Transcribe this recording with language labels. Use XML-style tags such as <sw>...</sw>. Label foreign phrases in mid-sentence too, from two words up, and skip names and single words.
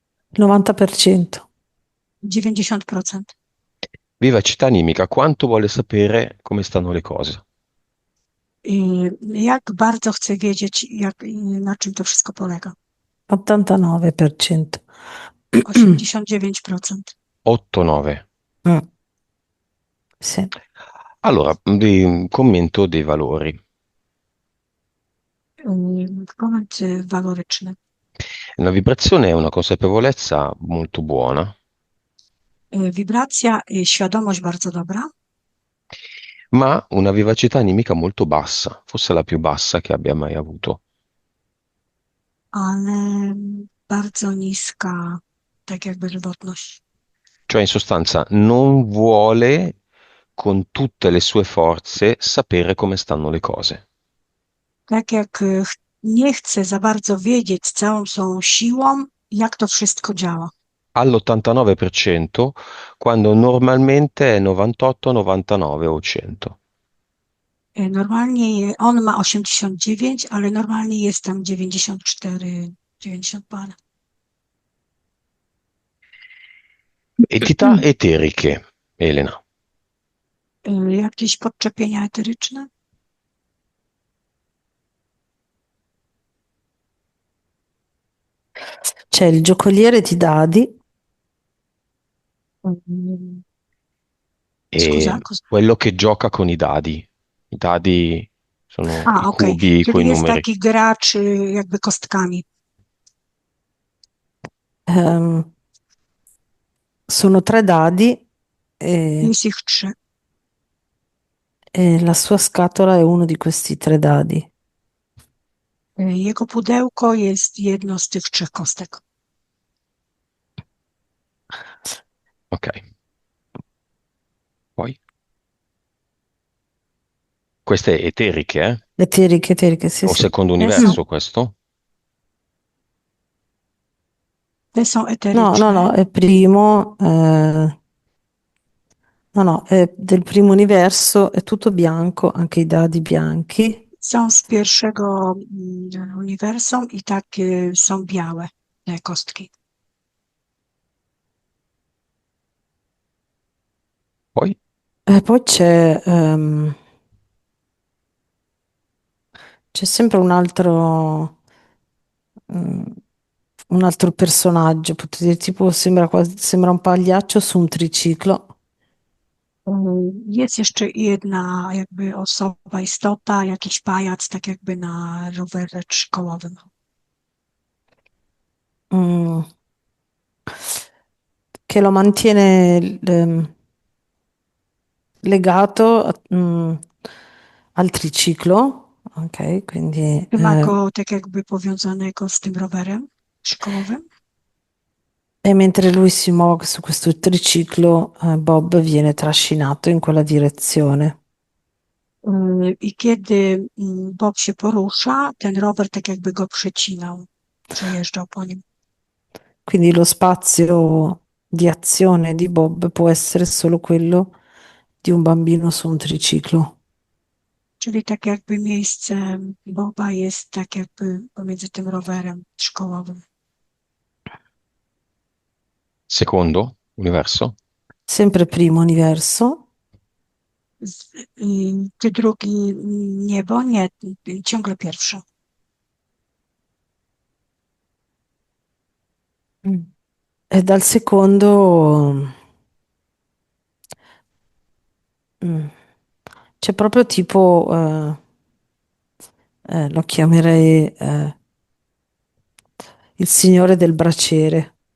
<it>90%.</it> <pl>90%.</pl> <it>Vivacità animica, quanto vuole sapere come stanno le cose?</it> <pl>Jak bardzo chcę wiedzieć, na czym to wszystko polega?</pl> <it>89%.</it> <pl>89%.</pl> <it>8-9. Mm, sì. Allora, commento dei valori.</it> <pl>Koment waloryczny.</pl> <it>La vibrazione è una consapevolezza molto buona,</it> <pl>Wibracja, świadomość bardzo dobra,</pl> <it>ma una vivacità animica molto bassa, forse la più bassa che abbia mai avuto.</it> <pl>ale bardzo niska, tak jakby żywotność.</pl> <it>Cioè, in sostanza, non vuole con tutte le sue forze sapere come stanno le cose.</it> <pl>Tak jak nie chce za bardzo wiedzieć z całą swoją siłą, jak to wszystko działa.</pl> <it>All'89%, quando normalmente è 98, 99 o 100.</it> <pl>Normalnie on ma 89, ale normalnie jest tam 94, 90 parę.</pl> <it>Entità eteriche, Elena.</it> <pl>Jakieś podczepienia eteryczne?</pl> <it>C'è il giocoliere di dadi, Mm, E Scusa, cosa? quello che gioca con i dadi. I dadi sono i</it> <pl>Okej.</pl> <it>cubi con i</it> <pl>Czyli jest</pl> <it>numeri.</it> <pl>taki gracz jakby kostkami.</pl> <it>ehm, sono 3 dadi e,</it> <pl>Jest ich 3.</pl> <it>e la sua scatola è uno di questi 3 dadi.</it> <pl>Jego pudełko jest jedno z tych 3 kostek.</pl> <it>Ok. Poi? Queste eteriche, eh? Eteriche, sì, O sì. secondo</it> <pl>Te są,</pl> <it>universo questo?</it> <pl>te są</pl> <it>No,</it> <pl>eteryczne.</pl> <it>è primo, no, è del primo universo, è tutto bianco, anche i dadi bianchi.</it> <pl>Są z pierwszego uniwersum i takie są białe te kostki.</pl> <it>Poi? E poi c'è sempre mm, un altro personaggio, potete dire, tipo sembra un pagliaccio su un triciclo.</it> <pl>Jest jeszcze jedna jakby osoba, istota, jakiś pajac, tak jakby na rowerze trzykołowym.</pl> <it>mm, che lo mantiene legato al triciclo, ok? Quindi,</it> <pl>Trzyma go tak jakby powiązanego z tym rowerem trzykołowym.</pl> <it>e mentre lui si muove su questo triciclo, Bob viene trascinato in quella direzione.</it> <pl>I kiedy Bob się porusza, ten rower tak jakby go przecinał, przejeżdżał po nim.</pl> <it>Quindi lo spazio di azione di Bob può essere solo quello di un bambino su un triciclo.</it> <pl>Czyli tak jakby miejsce Boba jest tak jakby pomiędzy tym rowerem szkołowym.</pl> <it>Secondo universo? Sempre primo universo.</it> <pl>Czy drugi niebo? Nie, ciągle pierwszy.</pl> <it>E dal secondo mm, c'è proprio tipo, lo chiamerei il signore del braciere.</it>